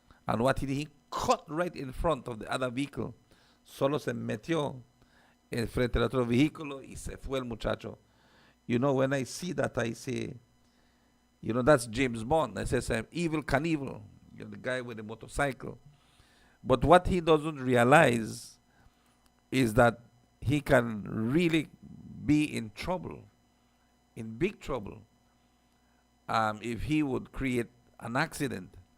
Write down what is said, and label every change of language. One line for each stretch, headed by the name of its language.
English: And what he did, he cut right in front of the other vehicle.
Spanish: Solo se metió en frente del otro vehículo y se fue el muchacho.
English: When I see that, I say, that's James Bond. I say, Evil Knievel, the guy with the motorcycle. But what he doesn't realize is that he can really be in trouble, in big trouble, if he would create an accident.